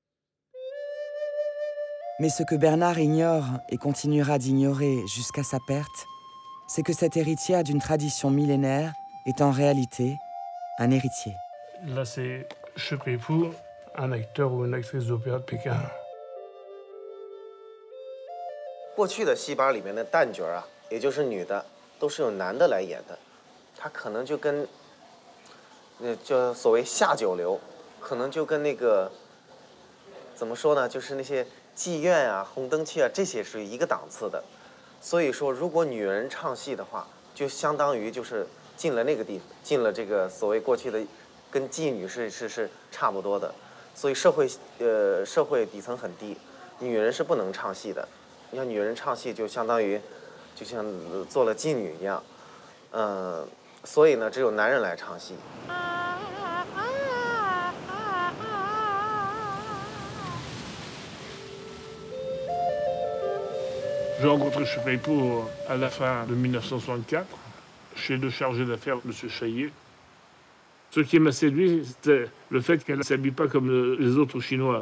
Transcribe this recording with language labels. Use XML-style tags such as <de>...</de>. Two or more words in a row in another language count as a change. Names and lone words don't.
<fr>Mais ce que Bernard ignore et continuera d'ignorer jusqu'à sa perte, c'est que cette héritière d'une tradition millénaire est en réalité un héritier. Là, c'est Shi Peipu, un acteur ou une actrice d'opéra de Pékin.</fr> <zh>过去的戏班里面的旦角啊，也就是女的，都是由男的来演的，他可能就跟，叫所谓下九流，可能就跟那个，怎么说呢，就是那些妓院啊、红灯区啊这些是一个档次的，所以说如果女人唱戏的话，就相当于就是进了那个地方，进了这个所谓过去的，跟妓女是差不多的，所以社会底层很低，女人是不能唱戏的。你像女人唱戏，就相当于，就像做了妓女一样，所以呢，只有男人来唱戏。</zh> <fr>J'ai rencontré Shi Peipu à la fin de 1964, chez le chargé d'affaires, M. Chaillet. Ce qui m'a séduit, c'était le fait qu'elle ne s'habille pas comme les autres Chinois.</fr>